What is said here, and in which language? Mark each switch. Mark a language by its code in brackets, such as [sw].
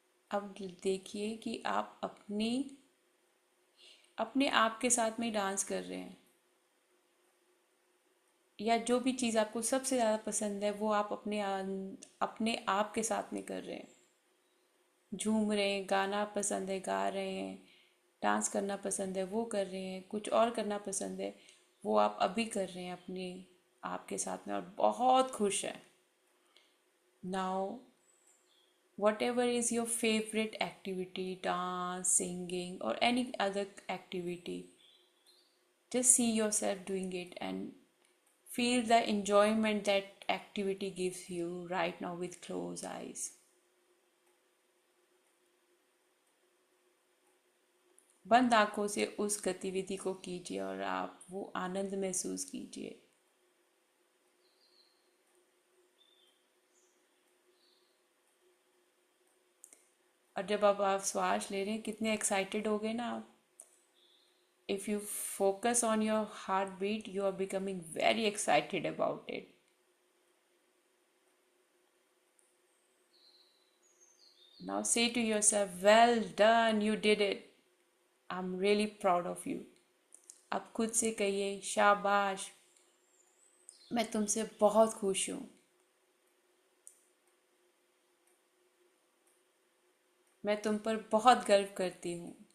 [hi] अब देखिए कि आप अपने आप के साथ में डांस कर रहे हैं, या जो भी चीज़ आपको सबसे ज़्यादा पसंद है वो आप अपने आप के साथ में कर रहे हैं। झूम रहे हैं, गाना पसंद है गा रहे हैं, डांस करना पसंद है वो कर रहे हैं, कुछ और करना पसंद है वो आप अभी कर रहे हैं अपने आप के साथ में, और बहुत खुश हैं। [en] Now whatever is your favorite activity, dance, singing, or any other activity, just see yourself doing it and feel the enjoyment that activity gives you right now with closed eyes. [hi] बंद आंखों से उस गतिविधि को कीजिए और आप वो आनंद महसूस कीजिए। और जब आप श्वास ले रहे हैं, कितने एक्साइटेड हो गए ना आप। [en] If you focus on your heart beat, you are becoming very excited about it. Now say to yourself, well done, you did it. I'm really proud of you. [hi] अब खुद से कहिए, शाबाश, मैं तुमसे बहुत खुश हूँ। मैं तुम पर बहुत गर्व करती हूँ।